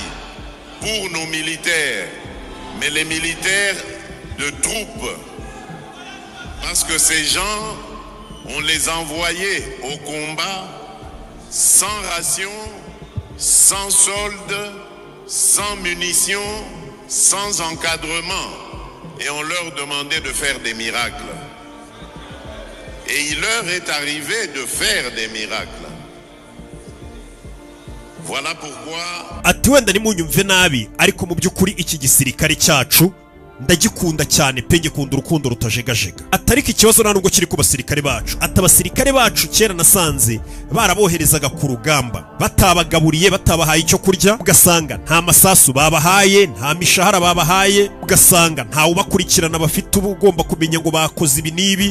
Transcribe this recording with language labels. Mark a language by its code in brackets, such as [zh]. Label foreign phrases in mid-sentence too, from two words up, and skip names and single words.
[fr] pour nos militaires, mais les militaires de troupes, parce que ces gens, on les envoyait au combat sans ration, sans solde, sans munitions, sans encadrement, et on leur demandait de faire des miracles. Et il leur est arrivé de faire des miracles. Voilà pourquoi [rw] ati wenda nimunyumve nabi ariko mu by'ukuri iki gisirikare cyacu ndagikunda cyane pe ngikunda urukundo rutajegajega. Atariko ikibazo nta nubwo kiri ku basirikare bacu. Ati abasirikare bacu kera nasanze baraboherezaga ku rugamba batabagaburiye batabahaye icyo kurya, ugasanga nta masasu babahaye, nta mishahara babahaye, ugasanga nta ubakurikirana bafite ugomba kumenya ngo bakoze ibi nibi.